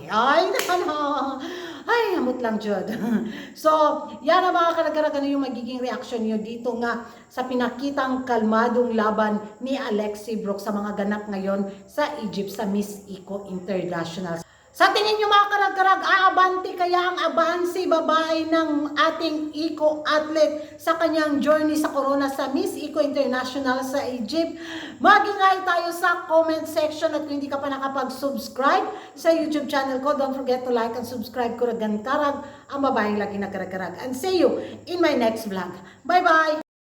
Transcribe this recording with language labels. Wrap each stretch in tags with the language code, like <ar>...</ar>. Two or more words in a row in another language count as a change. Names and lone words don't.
<tl>Ay, ay, hamot lang, Jod. So, yan ang mga karagaragan yung magiging reaction nyo dito nga sa pinakitang kalmadong laban ni Alexi Brooks sa mga ganap ngayon sa Egypt sa Miss Eco International. Sa tingin nyo mga karag-karag, aabanti kaya ang abansi babae ng ating</tl> <en>eco athlete</en> <tl>sa kanyang journey sa corona sa Miss Eco International sa Egypt? Mag-ingay tayo sa</tl> <en>comment section</en> <tl>at kung hindi ka pa nakapag-subscribe sa YouTube channel ko,</tl> <en>don't forget to like and subscribe.</en> <tl>Kuragan Karag, ang babaeng lagi na karag-karag.</tl> <en>And see you in my next vlog. Bye-bye!</en>